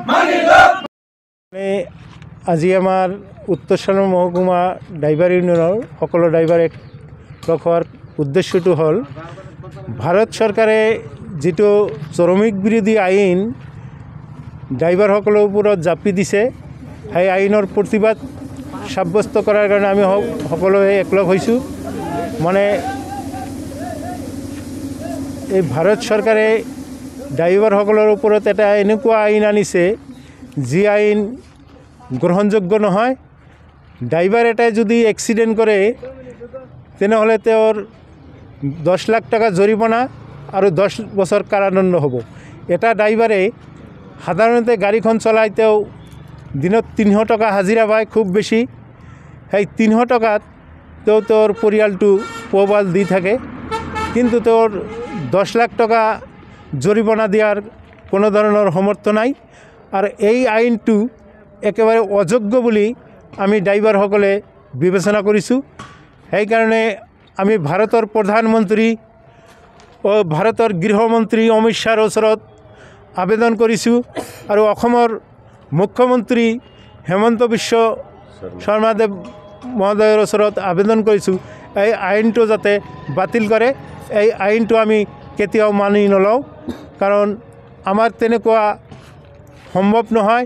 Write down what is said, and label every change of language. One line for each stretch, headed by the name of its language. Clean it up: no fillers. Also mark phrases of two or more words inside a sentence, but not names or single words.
Bangla: আজি আমার উত্তর সালমা মহকুমা ড্রাইভার ইউনিয়নের সকল ড্রাইভার এক রখার উদ্দেশ্যটো হল ভারত সরকারে যেটো শ্রমিক বিৰোধী আইন ড্রাইভার সকলের উপর জাপি দিছে সেই আইনের প্রতিবাদ সাব্যস্ত করার কারণে আমি সকলে একলগ হয়েছো মানে এই ভারত সরকারে ড্রাইভার সকলের উপরত এটা
Assamese: এনেকুৱা আইন আনিছে যি আইন গ্রহণযোগ্য নহয়
Bangla: ড্রাইভার এটাই যদি এক্সিডেন্ট করে
Assamese: তেনেহলে তেওঁৰ
Bangla: 10 লাখ টাকা জরিমানা আর 10 বছর কারাদণ্ড হব এটা ড্রাইভারে সাধারণতে গাড়ীখন চলাইতেও দিনত 300 টাকা হাজিরা পায় খুব বেশি সেই 300 টাকাত তোর পরিয়ালটো পোহপাল দি থাকে কিন্তু তোর 10 লাখ টাকা জরিমানা দিয়ার কোনো ধরনের সামর্থ্য নাই আর এই আইনটো একেবারে অযোগ্য বলি আমি ড্রাইভার সকলে বিবেচনা কৰিছো সেই কারণে আমি ভারতের প্রধানমন্ত্রী
Assamese: ও ভারতের গৃহমন্ত্রী অমিত শাহর ওচৰত আবেদন কৰিছো আৰু অসমৰ মুখ্যমন্ত্ৰী হেমন্ত বিশ্ব শৰ্মাদেৱ মহোদয়ৰ ওচৰত আবেদন কৰিছো এই আইনটো যাতে বাতিল কৰে এই আইনটো আমি কেতিয়াও মানি নলওঁ কাৰণ আমাৰ তেনেকুৱা সম্ভৱ নহয়